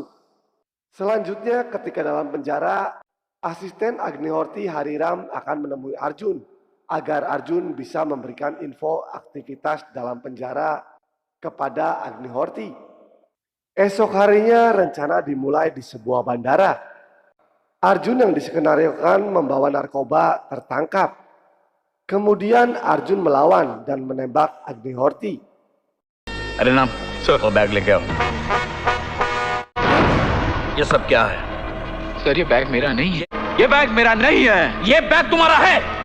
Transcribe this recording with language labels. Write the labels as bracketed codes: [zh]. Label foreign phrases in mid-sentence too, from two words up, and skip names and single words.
[id] Selanjutnya ketika dalam penjara, asisten Agni Horti Hariram akan menemui Arjun agar Arjun bisa memberikan info aktivitas dalam penjara kepada Agni Horti. Esok harinya rencana dimulai di sebuah bandara. Arjun yang diskenariokan membawa narkoba tertangkap. Kemudian Arjun melawan dan menembak Agni Horti. [hi] अरे नाम सर, वो बैग लेके आओ। ये सब क्या है? सर ये बैग मेरा नहीं है। ये बैग मेरा नहीं है, ये बैग तुम्हारा है।